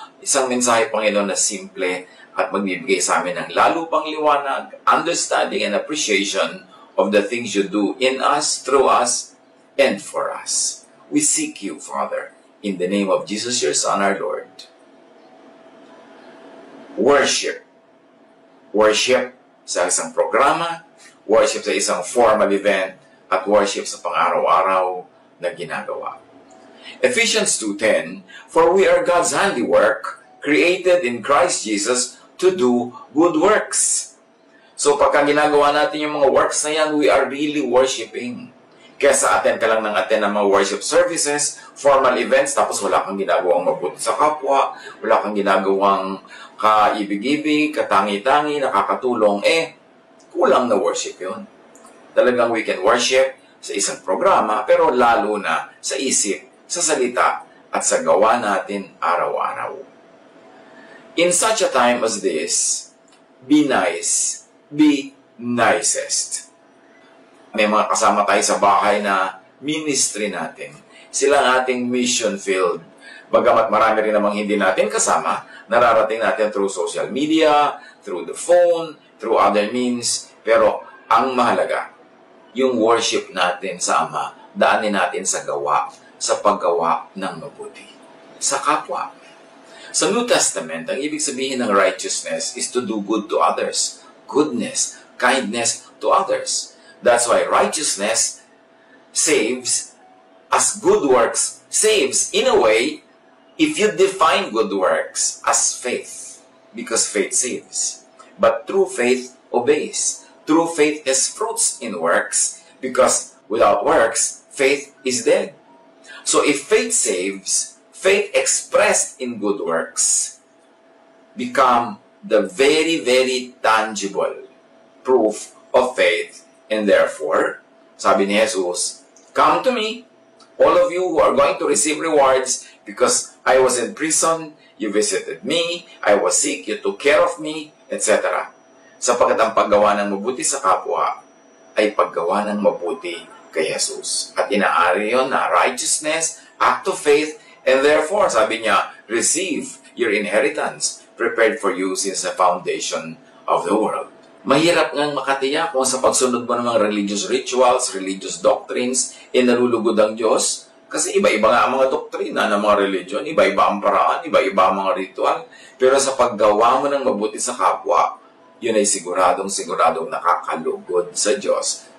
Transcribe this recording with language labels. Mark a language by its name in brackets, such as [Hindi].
[Filipino] Isang mensahe, Panginoon, na simple at magbibigay sa amin ng lalo pang liwanag, [English] understanding, and appreciation of the things you do in us, through us, and for us. We seek you, Father, in the name of Jesus, your Son, our Lord. Worship. [Filipino] Worship sa isang programa, worship sa isang formal event, at worship sa pang-araw-araw na ginagawa. [English] Ephesians 2:10, for we are God's handiwork, created in Christ Jesus to do good works. [Filipino] So pagka ginagawa natin yung mga works na yan, [English] we are really worshiping. [Filipino] Kesa attend ka lang ng attend ng mga worship services, formal events, tapos wala kang ginagawang mabuti sa kapwa, wala kang ginagawang kaibig-ibig, katangi-tangi, nakakatulong, kulang na worship yun. Talagang [English] we can worship [Filipino] sa isang programa, pero lalo na sa isip, sa salita, at sa gawa natin araw-araw. [English] In such a time as this, be nice, be nicest. [Filipino] May mga kasama tayo sa bahay na ministry natin. Sila ang ating mission field. Bagamat marami rin namang hindi natin kasama, nararating natin [English] through social media, through the phone, through other means. [Filipino] Pero ang mahalaga, yung worship natin sa Ama, daanin natin sa gawa, sa paggawa ng mabuti sa kapwa. Sa New Testament, ang ibig sabihin ng righteousness [English] is to do good to others. Goodness, kindness to others. That's why righteousness saves as good works saves in a way if you define good works as faith, because faith saves. But true faith obeys. True faith has fruits in works, because without works, faith is dead. So if faith saves, faith expressed in good works become the very, very tangible proof of faith. And therefore, [Filipino] sabi ni Jesus, [English] come to me, all of you who are going to receive rewards, because I was in prison, you visited me, I was sick, you took care of me, etc. [Filipino] Sapagkat ang paggawa ng mabuti sa kapwa ay paggawa ng mabuti kay Jesus. At inaari yon na [English] righteousness, act of faith, and therefore, [Filipino] sabi niya, [English] receive your inheritance prepared for you since the foundation of the world. [Filipino] Mahirap ngang makatiyak kung sa pagsunod mo ng mga religious rituals, religious doctrines, nalulugod ang Diyos. Kasi iba-iba nga ang mga doktrina ng mga religion, iba-iba ang paraan, iba-iba ang mga ritual. Pero sa paggawa mo ng mabuti sa kapwa, yun ay siguradong nakakalugod sa Diyos.